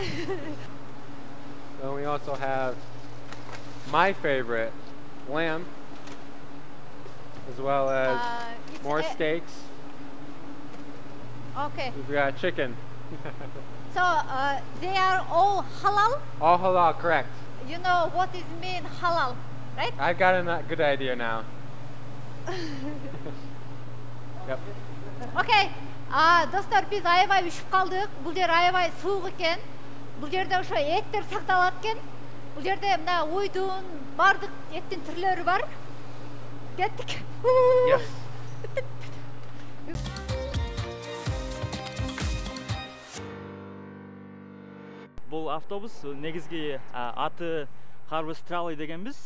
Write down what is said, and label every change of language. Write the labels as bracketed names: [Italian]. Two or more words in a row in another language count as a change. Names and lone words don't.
[English] Then we also have my favorite, lamb, as well as more steaks. Okay. We've got chicken. So they are all halal? All halal, correct. You know what is mean halal, right? I got a good idea now. Yep. Okay. [Kyrgyz] Достор, биз аябай үшүп калдык. Бул жер аябай суук экен. Бул жерде ошо эттер сакталат экен. Бул жерде мына уйдун бардык эттин түрлөрү бар. Кеттик. [English] Yes. [Kyrgyz] Бул автобус негизги аты Harvest Trolley дегенбиз.